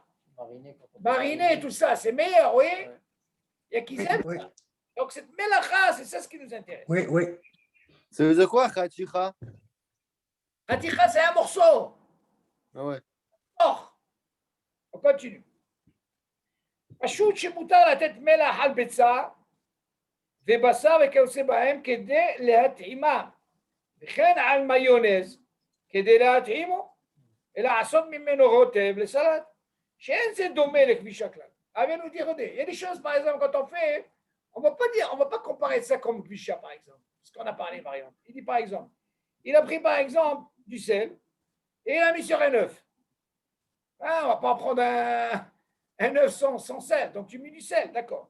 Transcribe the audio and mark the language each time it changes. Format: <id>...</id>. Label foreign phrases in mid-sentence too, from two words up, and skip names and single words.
<fr>Mariner, tout ça, c'est meilleur, oui. Il y a qui aiment Oui, ça. Donc cette mélacha, c'est ça ce qui nous intéresse. oui, oui. Ça veut dire quoi, Khachicha? Haticha, c'est un morceau. Ah ouais. Or, on continue.</fr> <he>פשוט שמותר לתת מלח על ביצה ובשר וכיוצא בהם כדי להתאימה, וכן על מיונז כדי להתאימו, ולעשות ממנו רוטב לסלט, שאין זה דומה לכבישה כלל.</he> <fr>אבל nous dire, il y a des choses, par exemple, quand on fait, on va pas comparer ça comme kvisha, par exemple, parce qu'on a parlé, par exemple. Il dit, par exemple, il a pris, par exemple, du sel, et il a mis sur un œuf. Ah, on va pas prendre un œuf sans sel, donc tu mets du sel, d'accord.</fr>